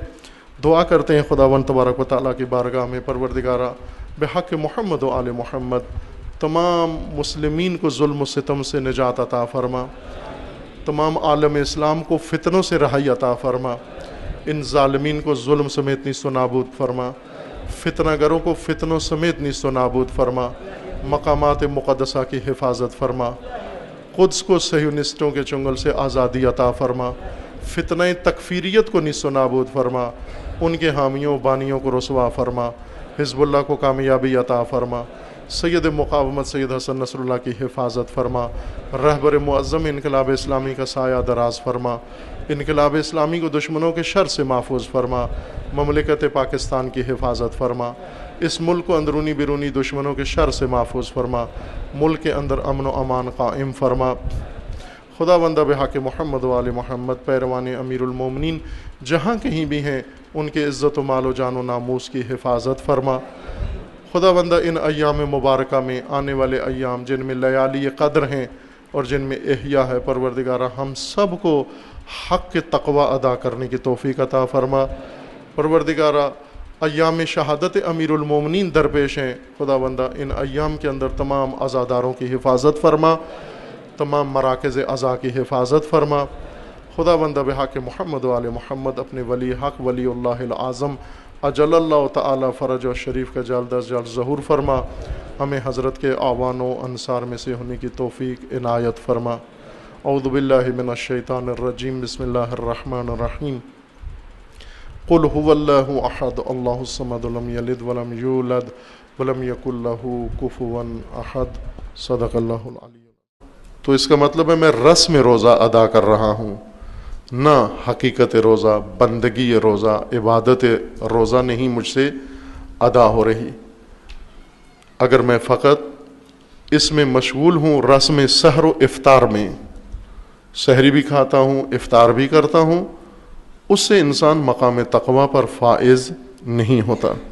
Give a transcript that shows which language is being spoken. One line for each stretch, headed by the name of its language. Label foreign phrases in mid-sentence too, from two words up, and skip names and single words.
Urdu: دعا کرتے ہیں خداوند تبارک و تعالیٰ کی بارگاہ میں، پروردگارہ بحق محمد و آل محمد تمام مسلمین کو ظلم و ستم سے نجات عطا فرما، تمام عالم اسلام کو فتنوں سے رہائی عطا فرما، ان ظالمین کو ظلم سمیت نیست و نابود فرما، فتنہ گروں کو فتنوں سمیت نیست و نابود فرما، مقامات مقدسہ کی حفاظت فرما، قدس کو صہیونسٹوں کے چنگل سے آزادی عطا فرما، فتنہ تکفیریت کو نیست و نابود فرما، ان کے حامیوں بانیوں کو رسوا فرما، حزب اللہ کو کامیابی عطا فرما، سید مقاومت سید حسن نصر اللہ کی حفاظت فرما، رہبر معظم انقلاب اسلامی کا سایہ دراز فرما، انقلاب اسلامی کو دشمنوں کے شر سے محفوظ فرما، مملکت پاکستان کی حفاظت فرما، اس ملک کو اندرونی بیرونی دشمنوں کے شر سے محفوظ فرما، ملک کے اندر امن و امان قائم فرما. خدا بندہ بحق محمد و آل محمد پیروان امیر المومنین جہاں کہیں بھی ہیں ان کے عزت و مال و جان و ناموس کی حفاظت فرما. خدا بندہ ان ایام مبارکہ میں آنے والے ایام جن میں لیالی قدر ہیں اور جن میں احیاء ہے، پروردگارہ ہم سب کو حق کے تقوی ادا کرنے کی توفیق عطا فرما. پروردگارہ ایام شہادت امیر المومنین درپیش ہیں، خدا بندہ ان ایام کے اندر تمام عزاداروں کی حفاظت فرما، تمام مراکز عزا کی حفاظت فرما. خدا بندہ بحق محمد و آل محمد اپنے ولی حق
Arabic: ولی اللہ العظم اجل اللہ تعالی فرج و شریف
Urdu: کا جلد از جلد ظہور فرما، ہمیں حضرت کے اعوان و انصار میں سے ہونے کی توفیق عنایت فرما.
Arabic: اعوذ باللہ من الشیطان الرجیم، بسم اللہ الرحمن الرحیم. قل هو اللہ احد اللہ الصمد لم یلد ولم یولد ولم یکن لہ کفوا احد. صدق اللہ العلی.
Urdu: تو اس کا مطلب ہے میں رسم روزہ ادا کر رہا ہوں، نہ حقیقت روزہ، بندگی روزہ، عبادت روزہ نہیں مجھ سے ادا ہو رہی. اگر میں فقط اس میں مشغول ہوں رسم سحر و افطار میں، سحری بھی کھاتا ہوں افطار بھی کرتا ہوں، اس سے انسان مقام تقوی پر فائز نہیں ہوتا.